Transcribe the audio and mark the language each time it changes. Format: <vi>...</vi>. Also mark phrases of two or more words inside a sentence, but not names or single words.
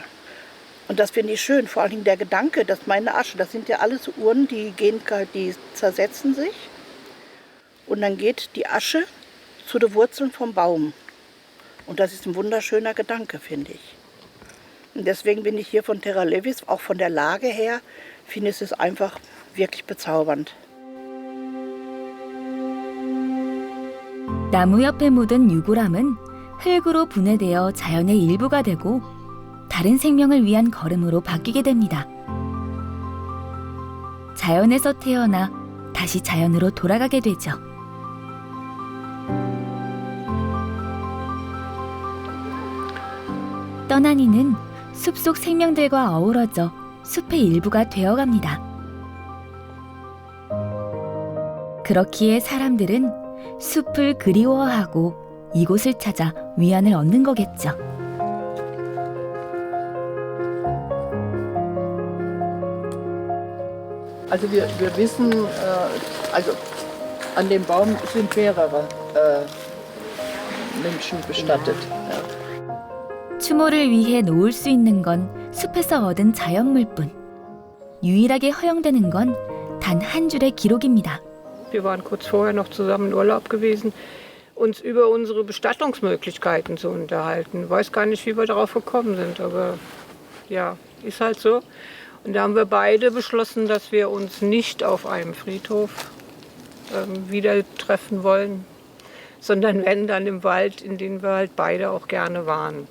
<de>Und das finde ich schön, vor allem der Gedanke, dass meine Asche, das sind ja alles Urnen, die zersetzen sich. Und dann geht die Asche zu den Wurzeln vom Baum. Und das ist ein wunderschöner Gedanke, finde ich. Und deswegen bin ich hier von Terra Levis, auch von der Lage her, finde ich es einfach wirklich bezaubernd.</de> <ko>나무 옆에 묻은 유골함은 흙으로 분해되어 자연의 일부가 되고 다른 생명을 위한 걸음으로 바뀌게 됩니다. 자연에서 태어나 다시 자연으로 돌아가게 되죠. 떠난 이는 숲속 생명들과 어우러져 숲의 일부가 되어갑니다. 그렇기에 사람들은 숲을 그리워하고 이곳을 찾아 위안을 얻는 거겠죠.</ko> <de>Also wir wissen, also an dem Baum sind mehrere Menschen bestattet. Ja.</de> <ko>추모를 위해 놓을 수 있는 건 숲에서 얻은 자연물뿐. 유일하게 허용되는 건 단 한 줄의 기록입니다.</ko> <de>Wir waren kurz vorher noch zusammen in Urlaub gewesen, uns über unsere Bestattungsmöglichkeiten zu unterhalten. Ich weiß gar nicht, wie wir darauf gekommen sind, aber ja, ist halt so. Und da haben wir beide beschlossen, dass wir uns nicht auf einem Friedhof wieder treffen wollen, sondern wenn, dann im Wald, in dem wir halt beide auch gerne waren.</de>